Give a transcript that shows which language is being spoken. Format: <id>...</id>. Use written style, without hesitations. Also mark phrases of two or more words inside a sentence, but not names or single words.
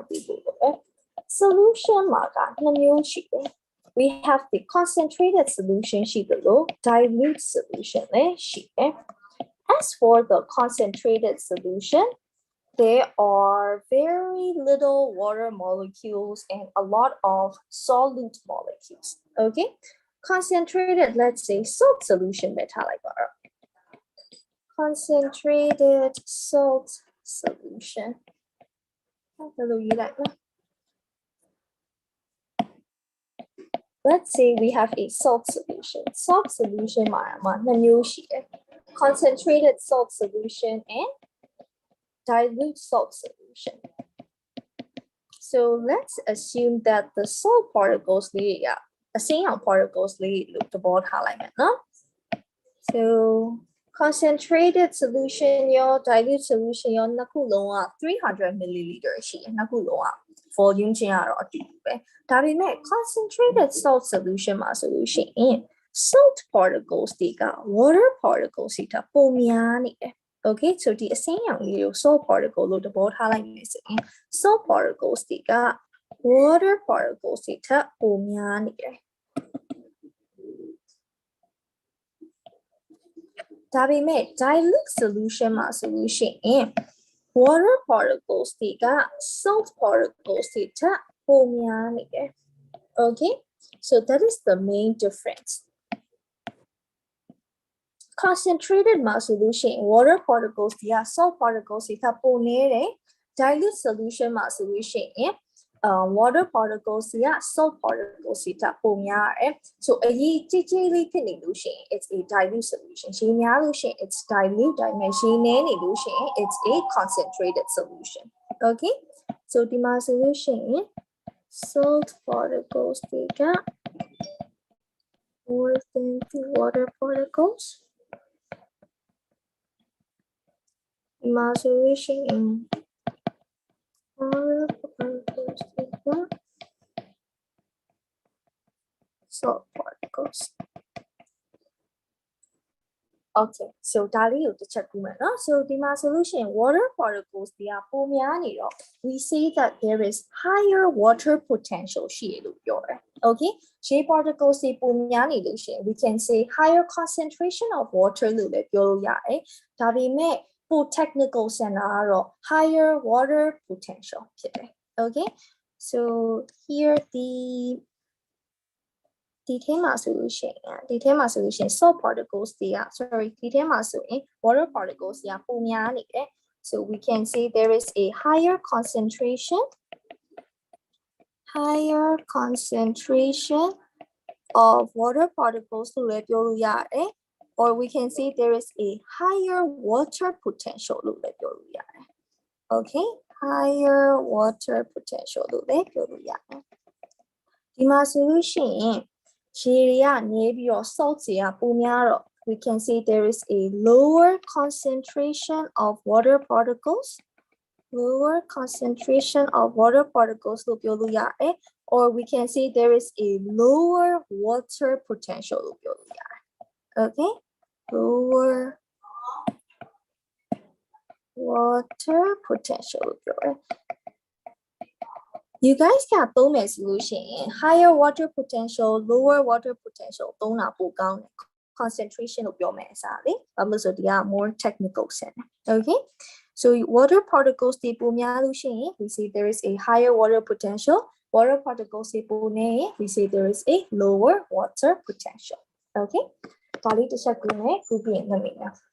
<my>သိဖို့လိုတယ် solution မှာကနှစ်မျိုးရှိတယ်</my> <en>we have the concentrated solution</en> <my>ရှိသလို dilute solution လည်းရှိတယ်</my> <en>as for the concentrated solution there are very little water molecules and a lot of solute molecules okay concentrated let's say salt solution</en> <my>ပဲထားလိုက်ပါတော့</my> <en>concentrated salt solution</en> <my>ဘယ်လိုရေးလိုက်လဲ</my> <en>Let's say we have a salt solution. Salt solution</en> <my>မှာနှစ်မျိုးရှိတယ်</my> <en>concentrated salt solution and dilute salt solution. So let's assume that the salt particles</en> <my>လေးကအစိမ်းရောင် particles လေးလို့သဘောထားလိုက်မယ်နော်</my> <en>So concentrated solution</en> <my>ရော</my> <en>dilute solution</en> <my>ရောနှစ်ခုလုံးက 300 milliliter ရှိတယ်နှစ်ခုလုံးက volume ချင်းကတော့အတူတူပဲဒါပေမဲ့</my> <en>concentrated salt solution</en> <my>မှာဆိုလို့ရှိရင်</my> <en>salt particles</en> <my>တွေက</my> <en>water particles</en> <my>တွေထက်ပိုများနေတယ်</my> <en>okay so</en> <my>ဒီအစိမ်းရောင်လေးကို</my> <en>salt particle</en> <my>လို့သဘောထားလိုက်မယ်ဆိုရင်</my> <en>salt particles</en> <my>တွေက</my> <en>water particles</en> <my>တွေထက်ပိုများနေတယ် ဒါပေမဲ့</my> <en>dilute solution</en> <my>မှာဆိုလို့ရှိရင်</my> <en>water particles</en> <my>တွေက</my> <en>salt particles</en> <my>တွေထက်ပိုများနေတယ်</my> <en>okay so that is the main difference</en> <my>concentrated မှာဆိုလို့ရှိရင်</my> <en>water particles</en> <my>တွေက</my> <en>salt particles</en> <my>တွေထက်ပိုနေတယ်</my> <en>dilute solution</en> <my>မှာဆိုလို့ရှိရင်</my> <en>water particles</en> <my>တွေက</my> <en>salt particles</en> <my>တွေထက်ပိုများတယ် so အရေးကြီးလေးဖြစ်နေလို့ရှိရင်</my> <en>it's a dilute solution</en> <my>ရေများလို့ရှိရင်</my> <en>it's dilute</en> <my>ဒါပေမဲ့ရေနည်းနေလို့ရှိရင်</my> <en>it's a concentrated solution okay so</en> <my>ဒီမှာဆိုလို့ရှိရင်</my> <en>salt particles</en> <my>တွေက</my> <en>more than the water particles</en> <my>ဒီမှာဆိုလို့ရှိရင်</my> <en>water particles</en> <my>တွေက</my> <en>salt particles okay so</en> <my>ဒါလေးကို တစ်ချက်ကူးမယ်နော် so ဒီမှာဆိုလို့ရှိရင်</my> <en>water particles</en> <my>တွေကပိုများနေတော့</my> <en>we say that there is higher water potential</en> <my>ရှိတယ်လို့ပြောတယ် okay ရေ particles တွေပိုများနေလို့ရှိရင်</my> <en>we can say higher concentration of water</en> <my>လို့လည်းပြောလို့ရတယ်ဒါပေမဲ့ပို technical ဆန်တာကတော့</my> <en>higher water potential</en> <my>ဖြစ်တယ်</my> <en>okay so here</en> <my>ဒီထဲမှာဆိုလို့ရှိရင်</my> <en>salt particles</en> <my>တွေက sorry ဒီထဲမှာဆိုရင်</my> <en>water particles</en> <my>တွေကပိုများနေတယ်</my> <en>so we can say there is a higher concentration of water particles</en> <my>လို့လည်းပြောလို့ရတယ်</my> <en>or we can say there is a higher water potential</en> <my>လို့လည်းပြောလို့ရတယ်</my> <en>okay higher water potential</en> <my>လို့လည်းပြောလို့ရတယ်ဒီမှာဆိုလို့ရှိရင်ရေတွေကနေပြီးတော့ salt တွေကပိုများတော့</my> <en>we can say there is a lower concentration of water particles</en> <my>လို့ ပြောလို့ရတယ်</my> <en>or we can say there is a lower water potential</en> <my>လို့ပြောလို့ရတယ်</my> <en>okay lower water potential</en> <my>လို့ပြောတယ်</my> <en>You</en> <my>guys ကသုံးမယ်ဆိုလို့ရှိရင်</my> <en>higher water potential lower water potential</en> <my>သုံးတာပိုကောင်းတယ် concentration လို့ပြောမယ်အစားလေဘာလို့ဆိုဒီက</my> <en>more technical</en> <my>ဆန်တယ် okay so</my> <en>water particles</en> <my>တွေပိုများလို့ရှိရင်</my> <en>we say there is a higher water potential water particles</en> <my>တွေပိုနေရင်</my> <en>we say there is a lower water potential</en> <my>okay ဒါလေးတစ်ချက်ကူမယ်ကူပြီးရင်မှတ်မိမယ်</my>